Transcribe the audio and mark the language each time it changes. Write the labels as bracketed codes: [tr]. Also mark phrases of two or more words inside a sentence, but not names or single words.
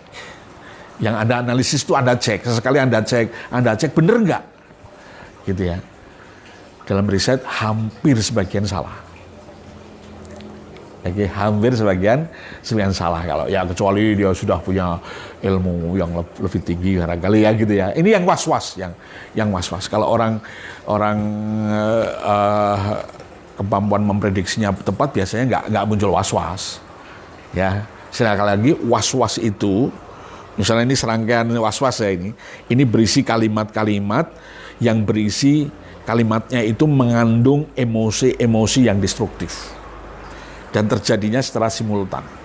[id] Yang Anda analisis itu Anda cek. Sesekali Anda cek bener nggak? Gitu ya. Dalam riset hampir sebagian salah. Oke, hampir sebagian salah. Kalau ya kecuali dia sudah punya ilmu yang lebih tinggi barangkali ya gitu ya. Ini yang was-was, yang was-was. Kalau orang kemampuan memprediksinya tepat biasanya nggak muncul was-was. Ya. Sekali lagi, was-was itu, misalnya ini serangkaian was-was ya ini berisi kalimat-kalimat yang berisi kalimatnya itu mengandung emosi-emosi yang destruktif dan terjadinya secara simultan.